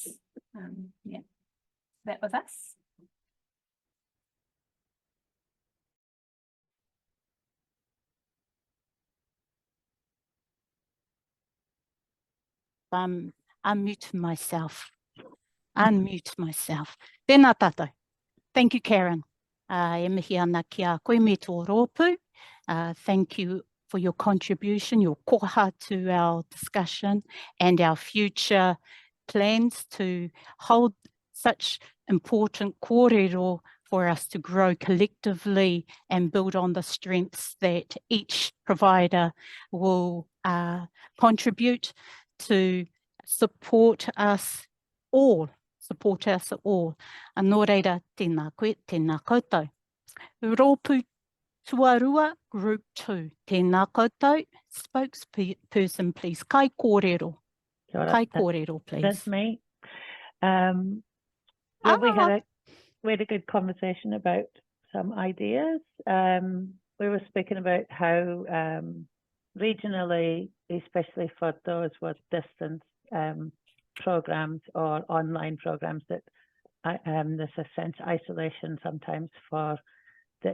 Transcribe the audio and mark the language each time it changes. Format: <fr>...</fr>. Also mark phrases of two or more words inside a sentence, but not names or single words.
<en>Yeah, that was us. Unmute myself.</en> <mi>Tēnā tātou.</mi> <en>Thank you, Karen.</en> <mi>E mihi ana ki a koe me tō rōpū.</mi> <en>Thank you for your contribution, your koha to our discussion and our future plans to hold such important kōrero for us to grow collectively and build on the strengths that each provider will contribute to support us all.</en> <mi>Anō reira, tēnā koe, tēnā koutou. Rōpū tuarua, group 2. Tēnā koutou,</mi> <en>spokesperson, please.</en> <mi>Kai kōrero. Kai kōrero,</mi> <en>please. That's me. Yeah, we had a good conversation about some ideas. We were speaking about how regionally, especially for those with distance programs or online programs, that there's a sense of isolation sometimes for the</en>